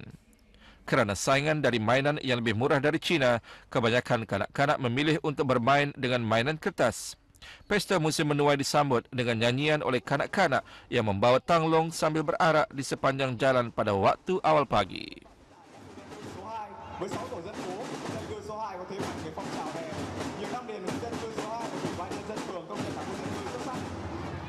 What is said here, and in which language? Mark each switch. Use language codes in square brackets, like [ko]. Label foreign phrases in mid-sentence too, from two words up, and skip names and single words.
[ms] Kerana saingan dari mainan yang lebih murah dari China, kebanyakan kanak-kanak memilih untuk bermain dengan mainan kertas. Pesta musim menuai disambut dengan nyanyian oleh kanak-kanak yang membawa tanglong sambil berarak di sepanjang jalan pada waktu awal pagi. [vi] Với 6 tổ dân phố, dân cư số 2 có thế mạnh về phong trào hè. Nhiều năm liền dân cư số 2 của Ủy ban nhân dân phường công nhận là khu dân cư xuất sắc.